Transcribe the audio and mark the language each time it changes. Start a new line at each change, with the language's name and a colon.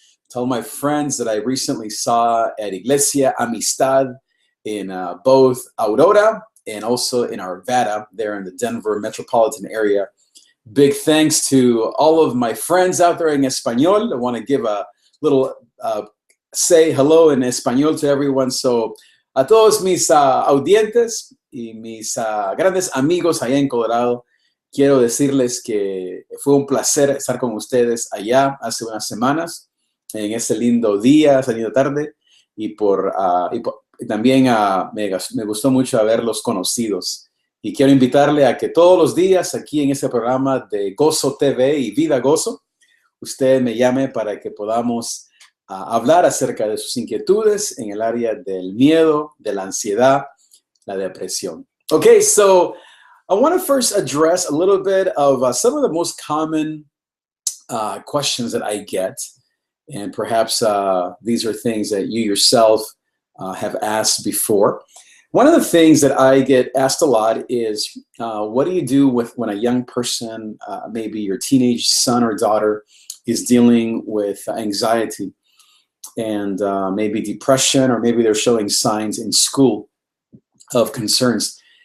English: Tell my friends that I recently saw at Iglesia Amistad in both Aurora and also in Arvada, there in the Denver metropolitan area. Big thanks to all of my friends out there in Espanol. I want to give a little say hello in Espanol to everyone.
Spanish: So, a todos mis audientes y mis grandes amigos allá en Colorado, quiero decirles que fue un placer estar con ustedes allá hace unas semanas, en ese lindo día, esa linda tarde, y también me gustó mucho haberlos conocidos. Y quiero invitarle a que todos los días aquí en este programa de Gozo TV y Vida Gozo, usted me llame para que podamos hablar acerca de sus inquietudes en el área del miedo, de la ansiedad, la depresión.
English: Okay, so I want to first address a little bit of some of the most common questions that I get, and perhaps these are things that you yourself have asked before. One of the things that I get asked a lot is, what do you do when a young person, maybe your teenage son or daughter, is dealing with anxiety and maybe depression, or maybe they're showing signs in school of concerns.